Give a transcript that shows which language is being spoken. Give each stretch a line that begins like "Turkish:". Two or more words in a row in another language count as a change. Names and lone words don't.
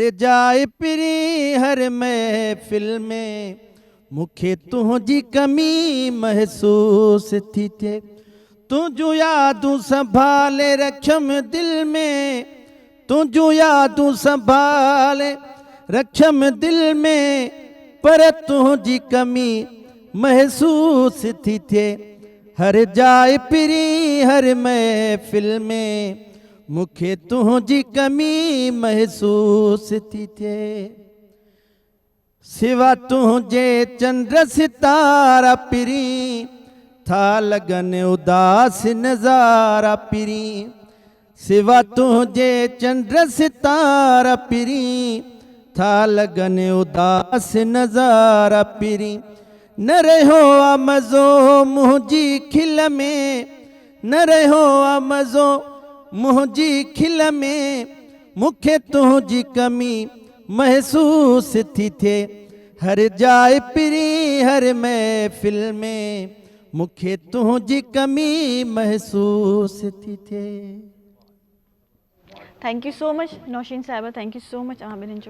Sindhi: जाए पिरी हर महफ़िल में मूंखे तुंहिंजी कमी महसूस थी थिए, तुझू यादू संभाले रखम दिल में, तुझू यादू संभाले रखम दिल में, पर तुझी कमी महसूस थी थे हर जाए पिरी हर महफिल में, मुखे तुझी कमी महसूस थी थे। सिवा तुझे चंद्र सितारा पिरी, था लगन उदास नजारा पिरी। सिवा तुझे चंद्र सितारा पिरी, था लगन उदास नजारा पिरी। न रहो मज़ो मुझी खिल में, न रहो मज़ो मुझी खिल में, मुखे तुझी कमी महसूस थी थे हर जाए पिरी हर महफिल में, मुखे तुझी कमी महसूस थी थे।
English: thank you so much नौशीन साहिबा, thank you so much
Sindhi: अहाँ ॿिन्हिनि जो।